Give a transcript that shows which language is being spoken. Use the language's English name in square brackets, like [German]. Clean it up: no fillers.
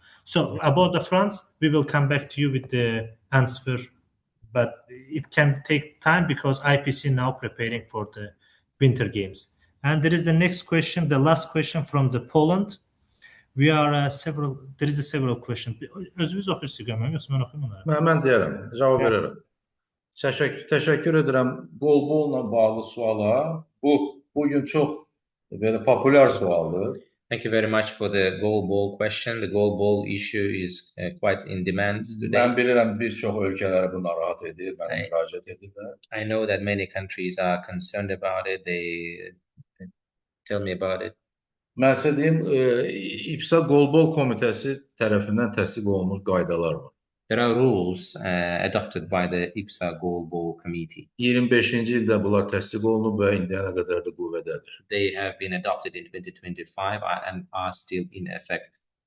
[English] So about the France, we will come back to you with the answer, but it can take time because IPC now preparing for the Winter Games. And there is the next question, the last question from the Poland. We are there is several questions. [Azerbaijani] Özünüz oxuyursunuz görməm, yoxsa mən oxuyum onları? Mən deyərəm, cavab verərəm. Təşəkkür edirəm qol-bolla bağlı suala. Bu gün çox belə populyar sualdır. [English] Thank you very much for the goal ball question. The goal ball issue is quite in demand today. [Azerbaijani] Mən bilirəm bir çox ölkələri bu narahat edir, mənə müraciət edirlər. [English] I know that many countries are concerned about it. They tell me about it. [Azerbaijani] Mən sizə deyim, İBSA Qolbol Komitəsi tərəfindən təsdiq olunmuş qaydalar var. [English] There are rules adopted by the IBSA Global Committee. [Azerbaijani] 25-ci ildə bunlar təsdiq olunub və indiyənə qədər də qüvvədədir. [English] They have been adopted in 2025 and are still in effect.